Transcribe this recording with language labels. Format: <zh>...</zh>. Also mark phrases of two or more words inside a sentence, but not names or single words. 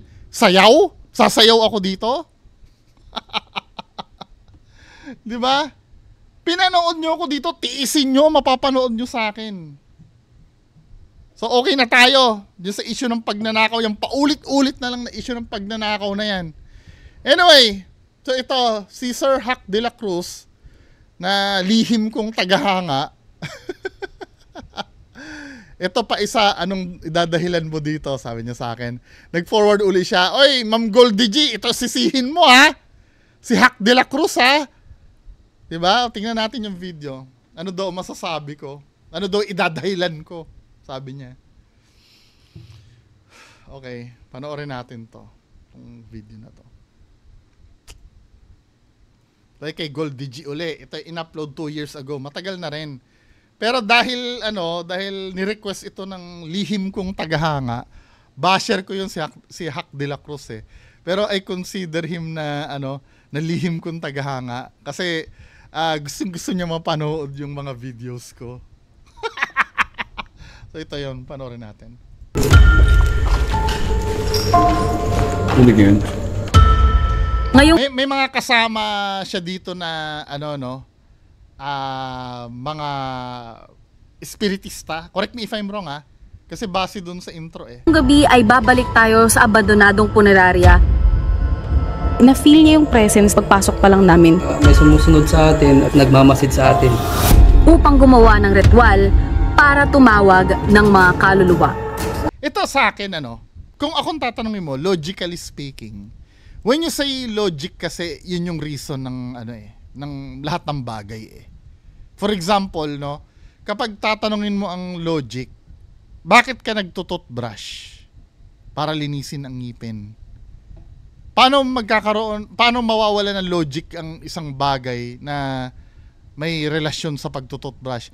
<tl>Sayaw? Sasayaw ako dito? Di ba? Pinanood nyo ako dito, tiisin nyo, mapapanood nyo sa akin. So okay na tayo dun sa issue ng pagnanakaw, yung paulit-ulit na lang na issue ng pagnanakaw na yan. Anyway, so ito, si Sir Hack de la Cruz, na lihim kong tagahanga. Ito pa isa, anong idadahilan mo dito? Sabi niya sa akin. Nag-forward uli siya, oy, Ma'am Goldie G, ito sisihin mo ha. Si Hack de la Cruz ha. Diba? Tingnan natin yung video. Ano daw masasabi ko? Ano daw idadahilan ko? Sabi niya. Okay, panoorin natin to. Itong video na to. Like kay Goldie G uli. Ito in-upload 2</tl> <en>years ago.</en> <tl>Matagal na rin. Pero dahil dahil ni-request ito ng lihim kong tagahanga, basher ko yung si Hack de la Cruz eh. Pero</tl> <en>I consider him</en> <tl>na na lihim kong tagahanga kasi gusto niya mapanood yung mga videos ko. So ito yun, panoorin natin. Ngayon may mga kasama siya dito na mga espiritista.</tl> <en>Correct me if I'm wrong ha.</en> <tl>Kasi base dun sa intro eh. gabi ay babalik tayo sa abandonadong punerarya. Na-feel niya yung presence pagpasok pa lang namin. May sumusunod sa atin at nagmamasid sa atin. Upang gumawa ng ritual para tumawag ng mga kaluluwa. Ito sa akin kung akong tatanungin mo,</tl> <en>logically speaking, when you say logic</en> <tl>kasi yun yung reason ng ng lahat ng bagay eh.</tl> <en>For example,</en> <tl>kapag tatanungin mo ang logic, bakit ka nagtututbrush? Para linisin ang ngipin. Paano mawawala ng logic ang isang bagay na may relasyon sa pagtututbrush?</tl>